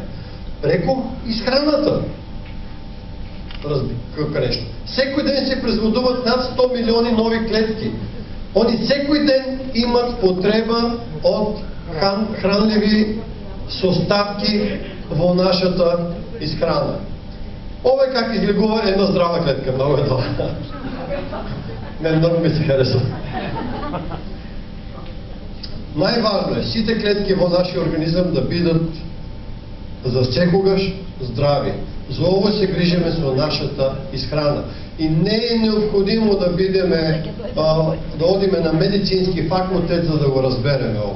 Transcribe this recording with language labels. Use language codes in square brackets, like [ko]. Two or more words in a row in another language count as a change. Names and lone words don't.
[mk] Преку исхраната. Како нешто. Секој ден се производуваат над 100 милиони нови клетки. Они секој ден имат потреба од хранливи составки во нашата исхрана. Ова е как изгледува една здрава клетка, много е добра. [bg] Мен много ми се харесва. [mk] Најважно е сите клетки во нашиот организам да бидат за секогаш здрави. За ово се грижиме со нашата исхрана. И не е необходимо да бидеме, да одиме на медицински факултет за да го разбереме ово.